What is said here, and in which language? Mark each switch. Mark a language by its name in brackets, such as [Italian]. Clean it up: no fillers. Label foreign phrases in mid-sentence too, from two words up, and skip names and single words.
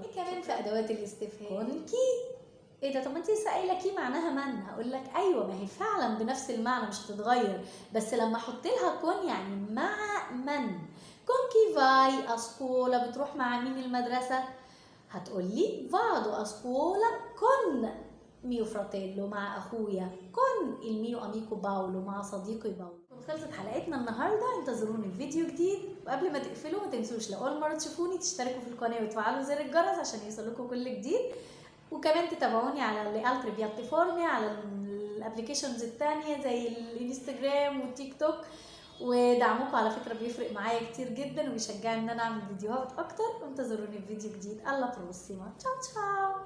[Arabic] إيه كمان في ادوات الاستفهام؟ [Italian] con chi. [Arabic] ايه ده؟ طب ما انت لسه قايله كي معناها من. هقول لك ايوه، ما هي فعلا بنفس المعنى مش هتتغير، بس لما احط لها كون يعني مع من. [Italian] con chi vai a scuola, [Arabic] بتروح مع مين المدرسه؟ [Italian] هتقولي vado a scuola con mio fratello، [Arabic] مع اخويا. [Italian] con il mio amico باولو، [Arabic] مع صديقي [Italian] باولو. [Arabic] خلصت حلقتنا النهارده، انتظروني في فيديو جديد، وقبل ما تقفلوا ما تنسوش لاول مره تشوفوني تشتركوا في القناه وتفعلوا زر الجرس عشان يوصلكوا كل جديد، وكمان تتابعوني على [Italian] le altre piattaforme [Arabic] على الابلكيشنز التانية زي الانستجرام والتيك توك، ودعمكم على فكره بيفرق معايا كتير جدا وبيشجعني ان انا اعمل فيديوهات اكتر. وانتظروني في فيديو جديد. [Italian] alla prossima، ciao ciao.